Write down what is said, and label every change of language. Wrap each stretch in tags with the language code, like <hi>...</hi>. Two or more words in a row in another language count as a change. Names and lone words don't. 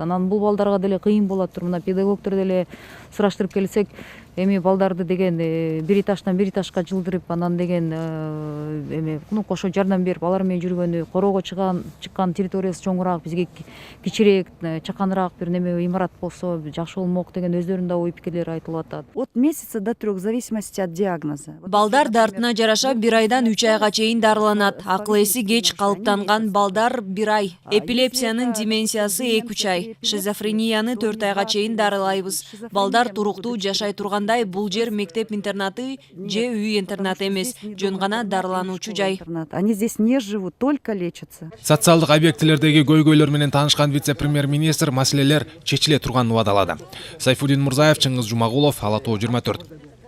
<ky>Анан бул балдарга деле кыйын болот тур. Мына педагогдор деле сураштырып келсек, эми балдарды деген бир этаждан бир этажга жылдырып, анан деген эми кошо жардам берип алар менен жүргөнү, короого чыккан территориясы чоңураак, бизге кичирээк, чаканыраак бир неме имарат болсо жакшы болмок деген өздөрүнүн да ой пикирлери айтылып атат.</ky> <ru>От месяца до 3 в зависимости от диагноза.</ru> <ky>Балдар дартына жараша 1 айдан 3 айга чейин дарыланат. Акыл эси кеч калыптанган балдар 1 ай, эпилепсиянын деменциясы 2-3 ай, шизофренияны 4 айга чейин дарылайбыз. Балдар туруктуу жашай тургандай, бул жер мектеп-интернаты же үй-интернат эмес, жөн гана дарылануучу жай.</ky> <ru>Они здесь не живут, только лечатся.</ru> <ky>Социалдык объектилердеги көйгөйлөр менен таанышкан вице-премьер-министр маселелер чечиле турганын убадалады. Сайфудин Мурзаев, Чыңгыз Жумагулов, Ала Тоо 24.</ky>